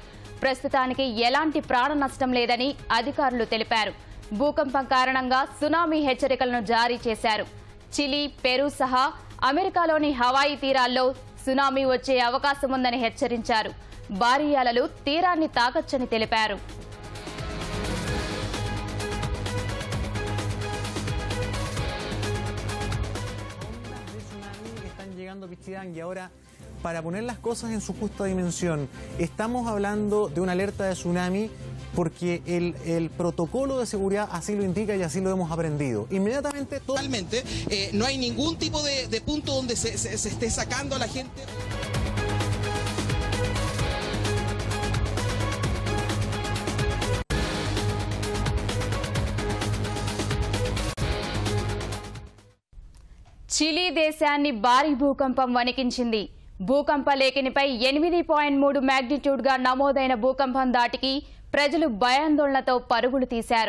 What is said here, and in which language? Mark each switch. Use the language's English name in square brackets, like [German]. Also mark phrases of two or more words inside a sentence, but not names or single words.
[Telugu] ప్రస్తుతానికి ఎలాంటి ప్రాణ నష్టం లేదని అధికారులు తెలిపారు. భూకంపం కారణంగా సునామీ హెచ్చరికలను జారీ చేశారు. చిలీ, పెరూ సహా అమెరికాలోని హవాయి తీరాల్లో సునామీ వచ్చే అవకాశం ఉందని హెచ్చరించారు. భారీ అలలు తీరాన్ని తాకొచ్చని తెలిపారు. [Spanish] y ahora, para poner las cosas en su justa dimensión, estamos hablando de una alerta de tsunami porque el protocolo de seguridad así lo indica y así lo hemos aprendido. Inmediatamente... Totalmente, no hay ningún tipo de punto donde se esté sacando a la gente. [Telugu] చిలీ దేశాన్ని భారీ భూకంపం వణికించింది. భూకంప లేఖనిపై 8.3 మాగ్నిట్యూడ్గా నమోదైన భూకంపం దాటికి ప్రజలు భయాందోళనతో పరుగులు తీశారు.